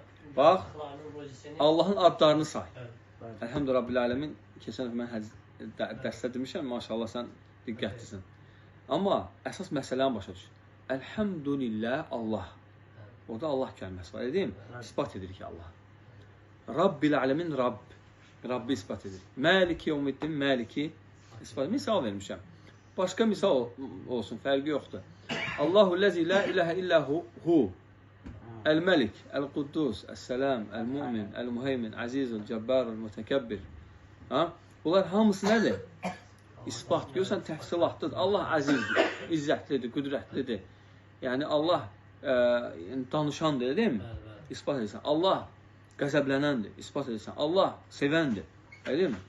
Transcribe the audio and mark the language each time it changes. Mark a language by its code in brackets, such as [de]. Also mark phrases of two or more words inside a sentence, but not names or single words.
[az] bax, Allahın adlarını say. [ar] الحمد لله رب العالمين. [az] Keçən dəfə mən dərsdə demişəm, maşallah sən diqqətlisən. Amma əsas məsələni başa düş. [ar] الحمد لله الله. [az] Orada Allah kəlməsi var, edeyim? İsbat edir ki Allah. [ar] رب العالمين رب. [az] Rabbi ispat edir. [ar] مالك يوم الدين, Maliki ispat. [az] Misal vermişəm. Başqa misal olsun, fərqi yoxdur. [ar] الله الذي لا إله إلا هو الملك القدوس السلام المؤمن, المهيمن العزيز الجبار المتكبر. [az] Bunlar hamısı nədir? İspat. Görürsən, təfsilatlıdır. Allah əzizdir, izzətlidir, qüdrətlidir. Yəni Allah danışandır, deyil mi? İspat edirsən. Allah qəzəblənəndir, ispat edirsən. Allah sevəndir, deyil mi?